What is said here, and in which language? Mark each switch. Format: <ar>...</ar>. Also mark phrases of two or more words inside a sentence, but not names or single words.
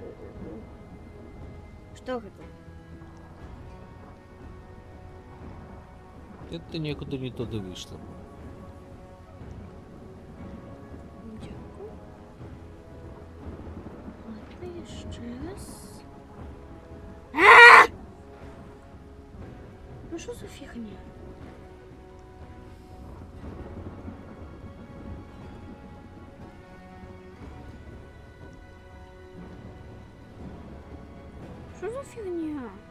<be>Што гэта? это некуды не туды выйшла. Дзякую. Ладно, яшчэ раз.</be> <ru>Ну что за фигня? Что за фигня?</ru>